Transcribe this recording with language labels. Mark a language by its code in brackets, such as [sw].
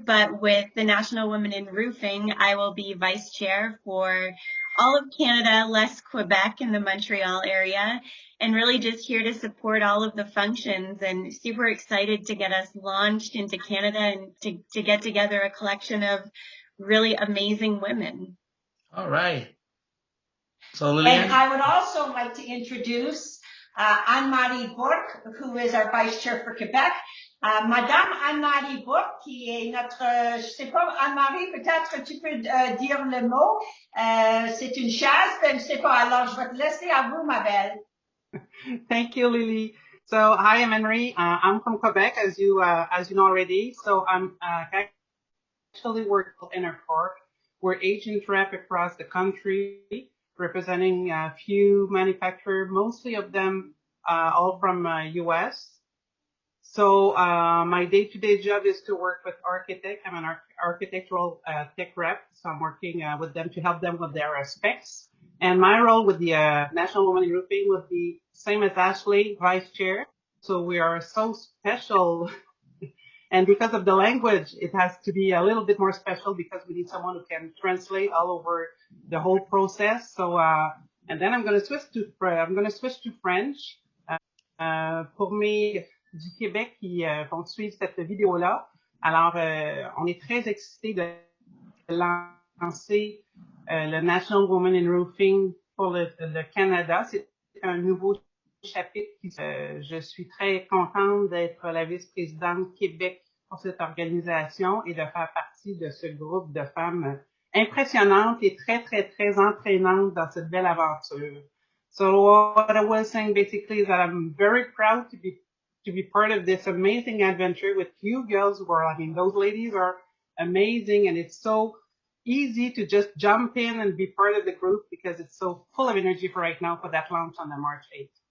[en] But with the National Women in Roofing, I will be vice chair for all of Canada, less Quebec and the Montreal area, and really just here to support all of the functions, and super excited to get us launched into Canada and to get together a collection of really amazing women. All right. So, Lillianne? And I would also like to introduce Anne-Marie Bourque, who is our vice chair for Quebec. [fr] Madame Anne-Marie Bourque, qui est notre, je sais pas, Anne-Marie, peut-être tu peux dire le mot. C'est une chaise, je sais pas. Alors, je vais te laisser à vous, ma belle. [en] Thank you, Lily. So, hi, I'm Henry. I'm from Quebec, as you know already. So, I'm actually work in a park. We're agent rep across the country, representing a few manufacturers, mostly of them all from US. So my day-to-day job is to work with architects. I'm an architectural tech rep, so I'm working with them to help them with their specs. And my role with the National Women in Roofing would be same as Ashley, vice chair. So we are so special. And because of the language, it has to be a little bit more special because we need someone who can translate all over the whole process. So, and then I'm going to switch to French. [fr] Pour mes du Québec qui vont suivre cette vidéo-là. Alors, on est très excités de lancer le National Women in Roofing pour le Canada. C'est un nouveau chapitre. Je suis très contente d'être la vice-présidente Québec pour cette organisation et de faire partie de ce groupe de femmes impressionnantes et très, très, très entraînantes dans cette belle aventure. [en] So what I was saying basically is that I'm very proud to be part of this amazing adventure with you girls who are, I mean, those ladies are amazing, and it's so easy to just jump in and be part of the group because it's so full of energy for right now for that launch on the March 8th.